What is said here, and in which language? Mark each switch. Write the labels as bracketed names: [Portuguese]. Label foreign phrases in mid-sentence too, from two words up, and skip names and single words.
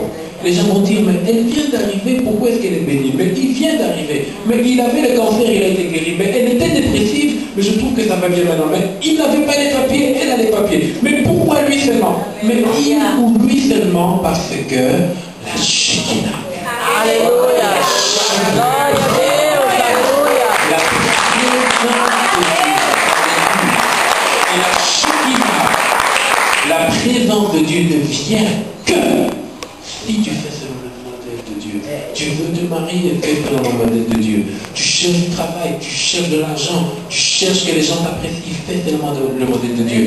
[French] Les gens vont dire, mais elle vient d'arriver, pourquoi est-ce qu'elle est bénie? Mais il vient d'arriver. Mais il avait le cancer, il a été guéri. Mais elle était dépressive, mais je trouve que ça va bien maintenant. Mais il n'avait pas les papiers, elle a les papiers. Mais pourquoi lui seulement? Mais il ou lui seulement parce que la Shekinah. Alléluia. [Portuguese] Glória a Deus. Aleluia. [French] La présence de Dieu. Et la Shekinah, la présence de Dieu ne vient que si tu fais selon le modèle de Dieu. Tu veux te marier, fais selon le modèle de Dieu. Tu cherches du travail, tu cherches de l'argent, tu cherches que les gens t'apprécient, fais selon le modèle de Dieu.